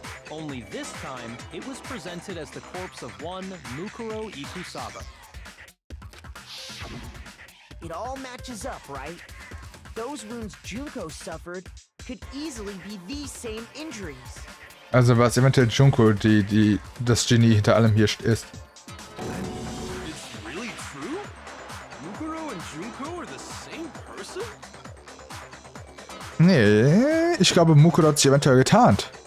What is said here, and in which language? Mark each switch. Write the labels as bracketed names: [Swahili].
[English] Only this time, it was presented as the corpse of one Mukuro Ikusaba. It all matches up, right? Those wounds Junko suffered could easily be these same injuries. [German] Also war es eventuell Junko, die das Genie hinter allem hier ist. [English] It's really true? Mukuro and Junko are the same person? [German] Nee, ich glaube Mukuro hat sich eventuell getarnt.